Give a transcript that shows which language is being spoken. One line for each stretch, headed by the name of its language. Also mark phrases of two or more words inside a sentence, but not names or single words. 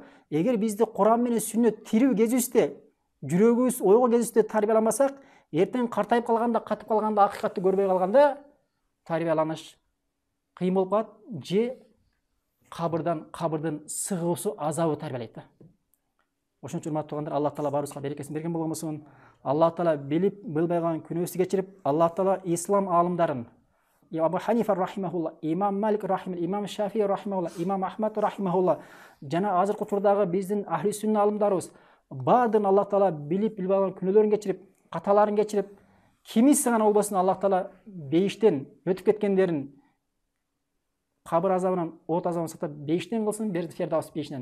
Kyrgyz: Эгер бизди Куран менен сүннөт тирүү кезибизде, жүрөгүбүз ойго кезибизде тарбияламасак, эртең картайып калганда, катып калганда, акыйкатты көрбөй калганда, тарбияланыш кыйын болуп калат, же кабырдын сыгуусу, азабы тарбиялайт да. Ошон үчүн урматтуу туугандар, Аллах Таала баарыбызга берекесин берген болгон болсун. Аллах Таала билип, билбеген күнөөбүздү кечирип, Аллах Таала ислам аалымдарын, Абу Ханифа рахимахулла, Имам Малик рахимахулла, Имам Шафии рахимахулла, Имам Ахмад рахимахулла, жана азыркы учурдагы биздин
Arabic: أهل السنة
Kyrgyz: аалымдарыбыз баардыгын Аллах Таала билип, билбеген күнөөлөрүн кечирип, каталарын кечирип, кимиси гана болбосун Аллах Таала бейиштен өтүп кеткендерин кабыр азабынан, от азабынан сактап, бейиштен кылсын, Фердаус бейишинен.